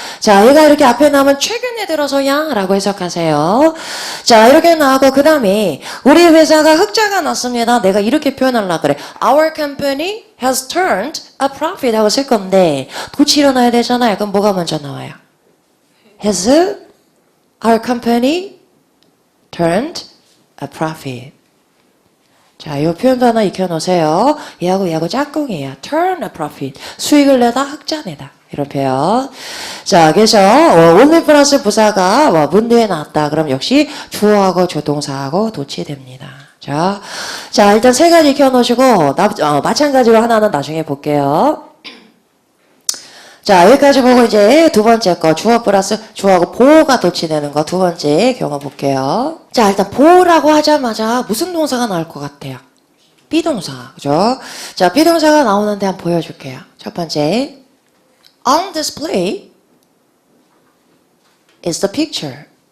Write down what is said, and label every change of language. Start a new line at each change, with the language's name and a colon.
Korean: 자, 얘가 이렇게 앞에 나오면 최근에 들어서야 라고 해석하세요. 자, 이렇게 나오고 그 다음에 우리 회사가 흑자가 났습니다. 내가 이렇게 표현하려고 그래.
English: Our company has turned a profit
Korean: 하고 쓸 건데 도치 일어나야 되잖아요. 그럼 뭐가 먼저 나와요?
English: Has our company turned a profit.
Korean: 자, 이 표현도 하나 익혀놓으세요. 얘하고 짝꿍이에요.
English: turn a profit.
Korean: 수익을 내다, 흑자 내다. 이런 표현. 자, 그래서 only 플러스 부사가 문제에 나왔다. 그럼 역시 주어하고 조동사하고 도치됩니다. 자, 일단 세 가지 익혀놓으시고 마찬가지로 하나는 나중에 볼게요. 자, 여기까지 보고 이제 두 번째 거 주어 플러스 주어하고 보호가 도치되는 거 두 번째 경험 볼게요. 자, 일단 보호라고 하자마자 무슨 동사가 나올 것 같아요? 비동사, 그죠? 자, 비동사가 나오는데 한번 보여줄게요. 첫 번째,
English: on display is the picture.